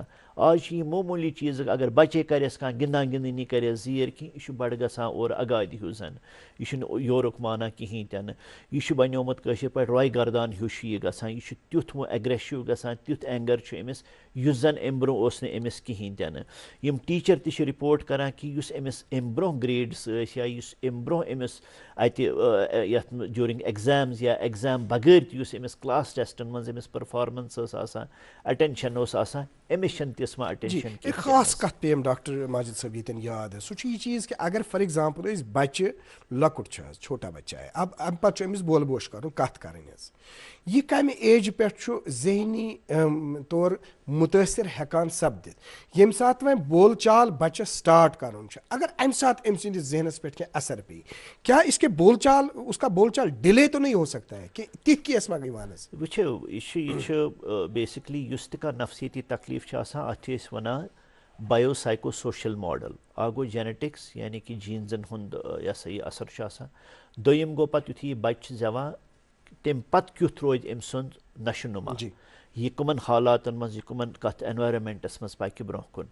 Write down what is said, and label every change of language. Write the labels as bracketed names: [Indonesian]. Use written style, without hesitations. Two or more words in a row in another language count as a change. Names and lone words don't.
[Kashmiri] آز چھِ یہِ معموٗلی چیٖزٕ اگر بچے کرٮ۪س کانٛہہ گِنٛدان گِنٛدٲنی کرٮ۪س زیٖر کینٛہہ, یہِ چھُ بڑٕ گژھان اورٕ اگادِ ہیوٗ زن, یہِ چھُنہٕ یورُک مانان کِہیٖنۍ تہِ نہٕ, یہِ چھُ بنیومُت کٲشِر پٲٹھۍ روے گردان ہیوٗ چھُ یہِ گژھان, یہِ چھُ تیُتھ وۄنۍ اٮ۪گریسِو گژھان, تیُتھ اینگر چھُ أمِس یُس زن امہِ برونٛہہ اوس نہٕ أمِس کِہیٖنۍ تہِ نہٕ. یِم ٹیٖچر تہِ چھِ رِپوٹ کران کہِ یُس أمِس امہِ برونٛہہ گریڈٕس ٲسۍ یا یُس امہِ برونٛہہ أمِس اتہِ یتھ [English] during exams [Kashmiri] یا ایگزام بغٲر تہِ یُس أمِس [English] class testan [Kashmiri] منٛز أمِس پٔرفارمنس ٲس آسان, اٹینشن اوس آسان, أمِس چھنہٕ تِژھ وۄنۍ اٹینشن [Urdu] ایک خاص [Kashmiri] کت پیٚیِم ڈاکٹر ماجد صٲب ییٚتٮ۪ن [Urdu] یاد ہے, [Kashmiri] سُہ چھُ یہِ چیٖز کہِ اگر [English] for example [Kashmiri] أسۍ بچہِ لۄکُٹ چھُ حظ, [Urdu] چھوٹا بچہ ہے, اب [Kashmiri] امہِ پتہٕ چھُ أمِس بول بوش کرُن, کتھ کرٕنۍ حظ, یہِ کمہِ ایجہِ پٮ۪ٹھ چھُ ذہنی طور مُتٲثر ہٮ۪کان سپدِتھ, ییٚمہِ ساتہٕ وۄنۍ بول چال بچس سٹارٹ کرُن چھُ, اگر امہِ ساتہٕ أمۍ سٕنٛدِس ذہنس پٮ۪ٹھ کینٛہہ اثر پیٚیہِ, [Urdu] کیا اس کے بول چال اس کا بول چال ڈِلے تو نہیں ہو سکتا ہے کہ [Kashmiri] تِتھ کیس ما یِوان حظ؟ وٕچھِو یہِ چھُ بیسِکلی یُس تہِ کانٛہہ نفسیٲتی تکلیف چھُ آسان اتھ چھِ أسۍ ونان [English] bio psycho social model. [Kashmiri] اکھ گوٚو جینیٹکس یعنی کہ جیٖنزن ہُنٛد یہِ ہسا یہِ اثر چھُ آسان, دوٚیِم گوٚو پتہٕ یُتھُے یہِ بچہِ چھُ زٮ۪وان تمہِ پتہٕ کیُتھ روزِ أمۍ سُنٛد نشو نما, یہِ کٕمن حالاتن منٛز, یہِ کٕمن کتھ اٮ۪نوارمنٹس منٛز پکہِ برونٛہہ کُن.